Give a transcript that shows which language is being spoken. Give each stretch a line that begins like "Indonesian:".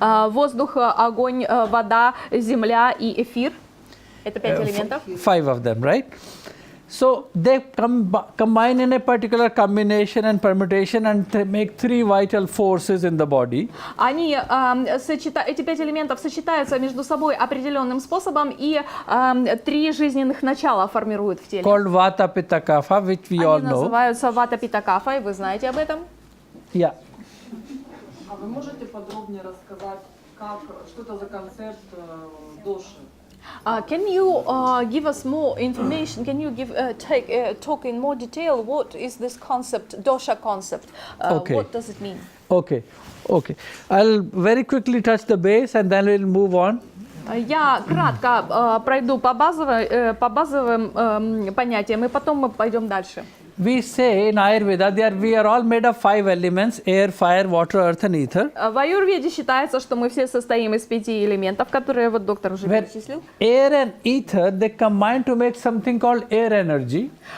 Russian: Воздух, огонь, вода, земля и эфир. Это 5 элементов.
English: 5 of them, right? So they combine in a particular combination and permutation and make 3 vital forces in the body.
Russian: Эти 5 элементов сочетаются между собой определенным способом и 3 жизненных начала формируют в теле.
English: Called Vata, Pitta, Kapha, which we all
Russian: Они
English: know.
Russian: называются Вата, Пита, Кафа, и вы знаете об этом?
English: Yeah.
Russian: А вы можете подробнее рассказать, что это за концепт доши?
English: Can you give us more information? Can you talk in more detail? What is this concept, dosha concept? Okay. What does it mean? Okay. I'll very quickly touch the base and then we'll move on.
Russian: Я кратко пройду по базовым понятиям, и потом мы пойдем дальше.
English: We say in Ayurveda we are all made of 5 elements: air, fire, water, earth and ether.
Russian: В Аюрведе считается, что мы все состоим из 5 элементов, которые вот доктор уже перечислил.
English: Air and ether, they combine to make something called air energy.